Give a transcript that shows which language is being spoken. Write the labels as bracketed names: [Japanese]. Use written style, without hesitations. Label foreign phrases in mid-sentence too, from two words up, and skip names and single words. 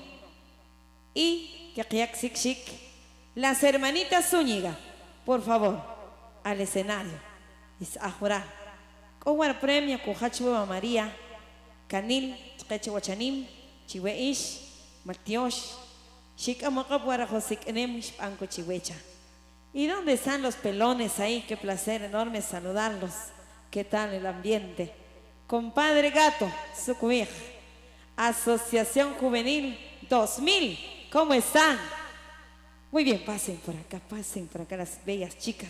[Spanish] Y Kakiak Sikshik, las hermanitas Zúñiga, por favor, al escenario. Es Ahora. Kowar premio Kuhachua María, Canil, Chechewachanim, Chiweish, Matiosh, Shikamakapwara Josikenem, Anco Chiwecha. ¿Y dónde están los pelones ahí? Qué placer enorme saludarlos. ¿Qué tal el ambiente? Compadre Gato, Sucuij, Asociación Juvenil 2000, ¿cómo están? Muy bien, pasen por acá las bellas chicas.